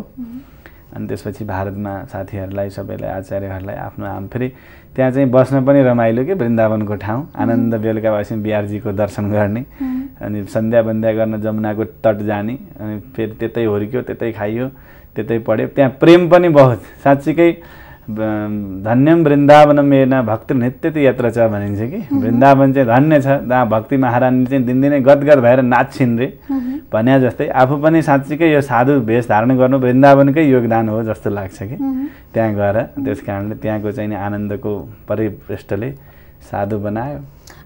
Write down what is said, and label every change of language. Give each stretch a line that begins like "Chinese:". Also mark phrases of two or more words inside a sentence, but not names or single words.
Nepali: अनि त्यसपछि भारतमा साथीहरूलाई सबैलाई आचार्यहरूलाई आफ्नो फेरि त्यहाँ चाहिँ बस्न पनि रमाइलो के वृन्दावनको ठाउँ, आनन्द बेलुका भएपछि बिहारजीको दर्शन गर्ने, अनि सन्ध्या बन्ध्या गर्न जमुनाको तट जाने, अनि फेरि त्यतै हुर्क्यो, त्यतै खाइयो, त्यतै पढ्यो। त्यहाँ प्रेम पनि बहुत, साँच्चीकै
Sanskrit: धन्यम वृन्दावनम येन भक्त नृत्यति यत्र
Nepali: छ भनिन्छ कि वृन्दावन चाहिँ धन्य छ, जहाँ भक्ति महारानी चाहिँ दिनदिनै गदगद भएर नाच्छिन् रे भने जस्तै आफू पनि साँच्चीकै यो साधु भेष धारण गर्नु वृन्दावनकै योगदान हो जस्तो लाग्छ कि त्यहाँ गएर। त्यस कारणले त्यहाँको चाहिँ आनन्दको परिपृष्ठले साधु बनायो।